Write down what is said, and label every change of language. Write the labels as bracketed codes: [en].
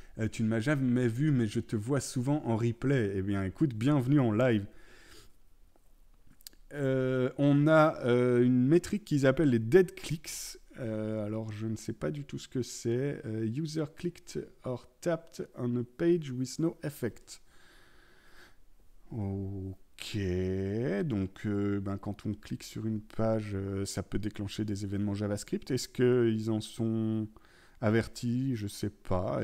[fr] Tu ne m'as jamais vu, mais je te vois souvent en replay. Eh bien, écoute, bienvenue en live. On a une métrique qu'ils appellent les dead clicks. Alors, je ne sais pas du tout ce que c'est. [en] User clicked or tapped on a page with no effect. [fr] Ok, donc quand on clique sur une page, ça peut déclencher des événements JavaScript. Est-ce qu'ils en sont avertis? Je ne sais pas.